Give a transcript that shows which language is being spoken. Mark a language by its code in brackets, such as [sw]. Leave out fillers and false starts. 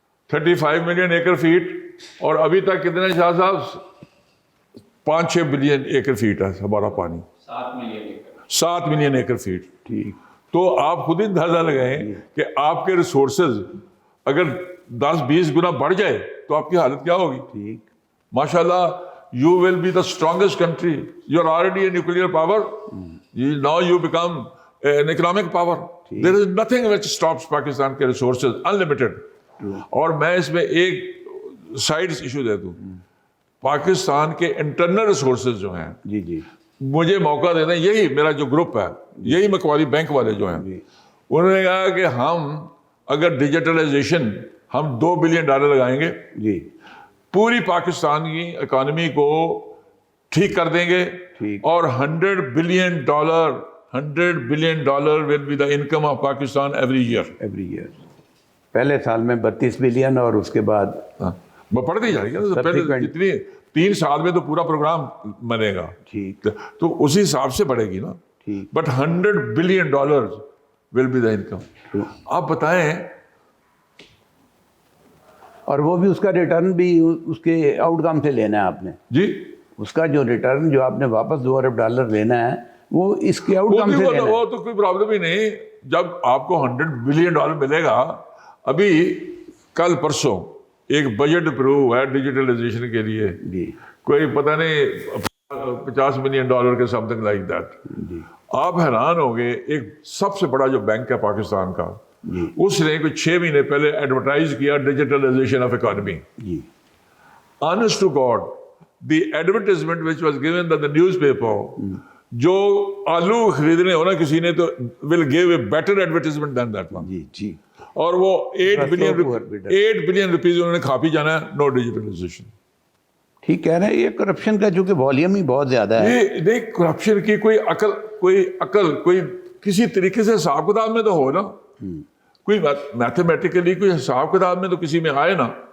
[ur] 35 million acre fat, اور ابھی تک کتنے شاہ صاحب 5-6 بلین ایکر فیٹ ہے ہمارا پانی، 7 ملین ایکر فیٹ۔ ٹھیک، تو آپ خود ہی اندازہ لگائیں کہ آپ کے ریسورسز اگر 10-20 گنا بڑھ جائے تو آپ کی حالت کیا ہوگی۔ ٹھیک، [en] ماشاء اللہ you will be the strongest country. You are already a nuclear power. Now you become an economic power. There is nothing which stops Pakistan کے resources, unlimited. [ur] اور میں اس میں ایک سائڈ ایشو دے دوں، پاکستان کے انٹرنل ریسورسز جو ہیں، جی جی مجھے موقع دے دیں، یہی میرا جو گروپ ہے، یہی مکوالی بینک والے جو ہیں، انہوں نے کہا کہ ہم اگر ڈیجیٹلائزیشن ہم $2 بلین لگائیں گے، جی پوری پاکستان کی اکانومی کو ٹھیک کر دیں گے، اور $100 billion [en] will be the income of Pakistan every year. Every year, [ur] پہلے سال میں 32 بلین اور اس کے بعد پڑھتی جائے گی نا، پہلے جتنی 3 سال میں تو پورا پروگرام بنے گا، ٹھیک تو اسی حساب سے بڑھے گی نا۔ ٹھیک، [en] But $100 billion will be the income. [ur] آپ بتائیں، اور وہ بھی اس کا ریٹرن بھی اس کے آؤٹ کم سے لینا ہے آپ نے، جی اس کا جو ریٹرن جو آپ نے واپس $2 ارب لینا ہے وہ اس کے آؤٹ کم سے لینا ہے۔ وہ تو کوئی پرابلم ہی نہیں، جب آپ کو $100 بلین ملے گا۔ ابھی کل پرسوں ایک بجٹ اپروو ہے ڈیجیٹلائزیشن کے لیے، جی کوئی پتہ نہیں $50 ملین کے [en] Something like that. [ur] جی آپ حیران ہو گئے، ایک سب سے بڑا جو بینک ہے پاکستان کا، جی اس نے کوئی 6 مہینے پہلے ایڈورٹائز کیا digitalisation of economy. جی [en] Honest to God, the advertisement which was given by the newspaper, [ur] جو آلو خریدنے ہونا کسی نے تو [en] will give a better advertisement than that one. [ur] جی جی، اور وہ 8 بلین روپیز انہوں نے کھا پی جانا ہے، نو ڈیجیٹلائزیشن۔ ٹھیک کہہ رہے ہیں، یہ کرپشن کا چونکہ والیوم ہی بہت زیادہ ہے۔ یہ دیکھ، کرپشن کی کوئی عقل کوئی کسی طریقے سے حساب کتاب میں تو ہو نا، کوئی میتھمیٹیکلی کوئی حساب کتاب میں تو کسی میں آئے نا۔